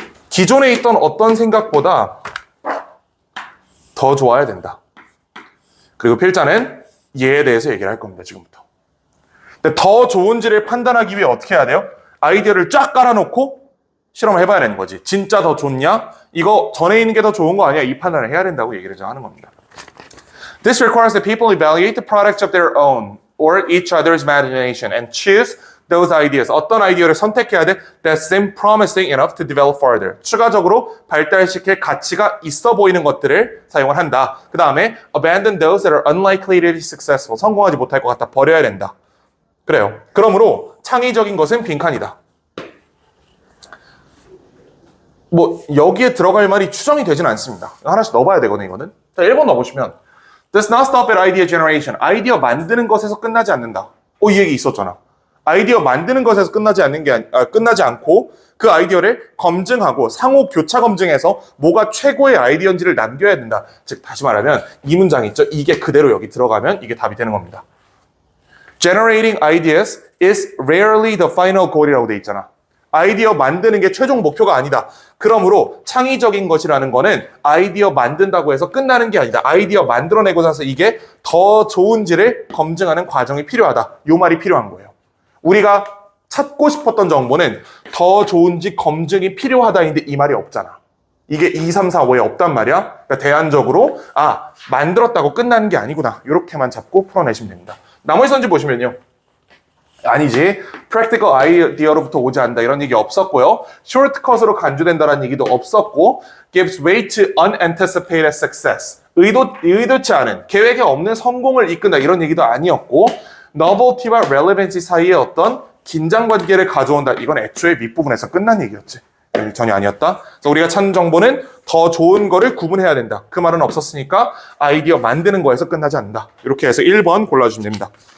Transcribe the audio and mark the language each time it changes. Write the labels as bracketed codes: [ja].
[ko] 기존에 있던 어떤 생각보다 더 좋아야 된다. 그리고 필자는 얘에 대해서 얘기를 할 겁니다, 지금부터. 근데 더 좋은지를 판단하기 위해 어떻게 해야 돼요? 아이디어를 쫙 깔아놓고 실험을 해봐야 되는 거지. 진짜 더 좋냐? 이거 전에 있는 게 더 좋은 거 아니야? 이 판단을 해야 된다고 얘기를 하는 겁니다. [en] This requires that people evaluate the products of their own or each other's imagination and choose those ideas. [ko] 어떤 아이디어를 선택해야 돼? [en] That seem promising enough to develop further. [ko] 추가적으로 발달시킬 가치가 있어 보이는 것들을 사용을 한다. 그 다음에 [en] abandon those that are unlikely to be successful. [ko] 성공하지 못할 것 같다. 버려야 된다. 그래요. 그러므로 창의적인 것은 빈칸이다. 뭐 여기에 들어갈 말이 추정이 되진 않습니다. 하나씩 넣어봐야 되거든요. 이거는. 자, 1번 넣어보시면 [en] Does not stop at idea generation. [ko] 아이디어 만드는 것에서 끝나지 않는다. 이 얘기 있었잖아. 아이디어 만드는 것에서 끝나지 않고 그 아이디어를 검증하고 상호 교차 검증해서 뭐가 최고의 아이디어인지를 남겨야 된다. 즉 다시 말하면 이 문장 있죠. 이게 그대로 여기 들어가면 이게 답이 되는 겁니다. [en] Generating ideas is rarely the final goal이라고 [ko] 돼 있잖아. 아이디어 만드는 게 최종 목표가 아니다. 그러므로 창의적인 것이라는 거는 아이디어 만든다고 해서 끝나는 게 아니다. 아이디어 만들어내고 나서 이게 더 좋은지를 검증하는 과정이 필요하다. 요 말이 필요한 거예요. 우리가 찾고 싶었던 정보는 더 좋은지 검증이 필요하다인데 이 말이 없잖아. 이게 2, 3, 4, 5에 없단 말이야. 그러니까 대안적으로 만들었다고 끝나는 게 아니구나. 이렇게만 잡고 풀어내시면 됩니다. 나머지 선지 보시면요. 아니지. practical idea로부터 오지 않는다. 이런 얘기 없었고요. shortcut으로 간주된다라는 얘기도 없었고 [en] gives way to unanticipated success. [ko] 의도치 않은, 계획에 없는 성공을 이끈다. 이런 얘기도 아니었고 novelty와 relevancy 사이에 어떤 긴장관계를 가져온다. 이건 애초에 밑부분에서 끝난 얘기였지. 전혀 아니었다. 그래서 우리가 찾는 정보는 더 좋은 거를 구분해야 된다. 그 말은 없었으니까 아이디어 만드는 거에서 끝나지 않는다. 이렇게 해서 1번 골라주시면 됩니다.